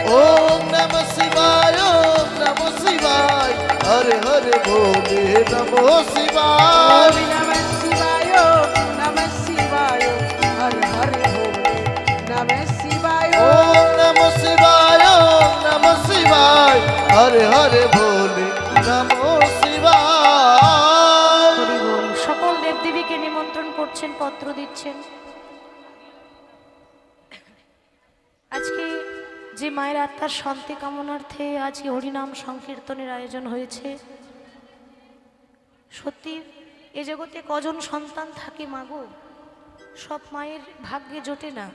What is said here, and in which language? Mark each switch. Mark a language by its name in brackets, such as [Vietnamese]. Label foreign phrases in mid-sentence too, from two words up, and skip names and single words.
[Sanskrit] ওম নমঃ শিবায় ওম নমঃ শিবায় হরে হরে ভোলে নমঃ শিবায়। ওম নমঃ শিবায় নমঃ শিবায় হর হর ভোলে নমঃ শিবায়। ওম নমঃ শিবায় ওম নমঃ শিবায় হরে হরে ভোলে নমঃ শিবায়। [Bangla] হরি বল। সকল দেবদেবীকে নিমন্ত্রণ করছেন, পত্র দিচ্ছেন। আজকে যে মায়ের আত্মার শান্তি কামনার্থে আজকে হরিনাম সংকীর্তনের আয়োজন হয়েছে, সত্যি এ জগতে কজন সন্তান থাকে মাগো, সব মায়ের ভাগ্যে জোটে না।